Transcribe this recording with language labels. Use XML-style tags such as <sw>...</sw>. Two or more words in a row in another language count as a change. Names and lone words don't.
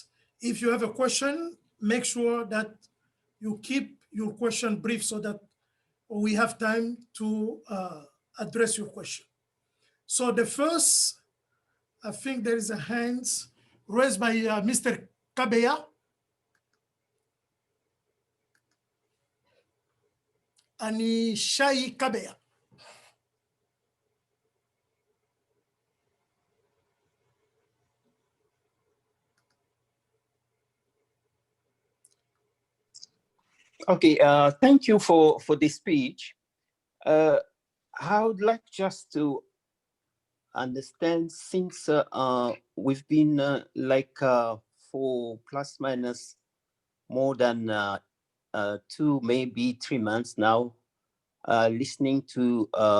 <en>If you have a question, make sure that you keep your question brief so that we have time to address your question. So the first, I think there is a hand raised by Mr. Kabeya. Anishai Kabeya. Okay, thank you for the speech. I would like just to understand, since we've been for plus minus more than 2, maybe 3 months now, listening to</en>